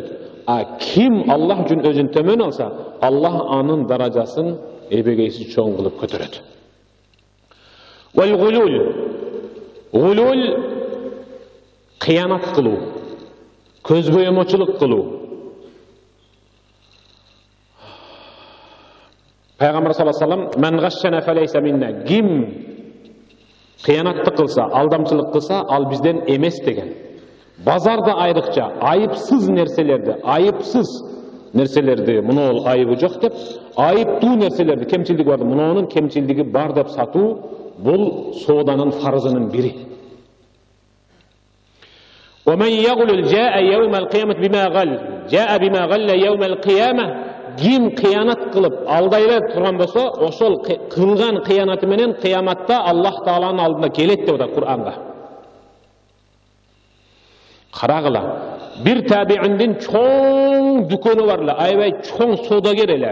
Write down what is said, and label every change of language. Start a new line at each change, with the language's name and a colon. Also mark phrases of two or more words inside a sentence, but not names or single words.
Kyrgyz: А ким Аллах үчүн өзүн төмөн алса, Аллах анын даражасын эбегейси чоң кылып көтөрөт.
Arabic: والغلول
Kyrgyz: кыянат кылуу, көзбоемочулук кылуу.
Arabic: Пайгамбар صلى الله عليه وسلم من غشنا فليس منا",
Kyrgyz: ким кыянатты кылса, алдамчылык кылса, ал бизден эмес деген. Базарда айрыкча айыпсыз нерселерди мунул айыбы жок деп, айыптуу нерселерди, кемчилдиги бар, мунунун кемчилдиги бар деп сатуу, бул сооданын фарзынын бири.
Arabic: ومن يغلل جاء يوم القيامة بما غل جاء بما غل يوم القيامة.
Kyrgyz: Ким кыянат кылып алдайла турган болсо, ошол кылган кыянаты менен кыяматта Аллах Тааланын алдына келет деп атат Кур'анга. Карагыла, бир табииндин чоң дүкөнү бар эле, аябай чоң соодагер эле.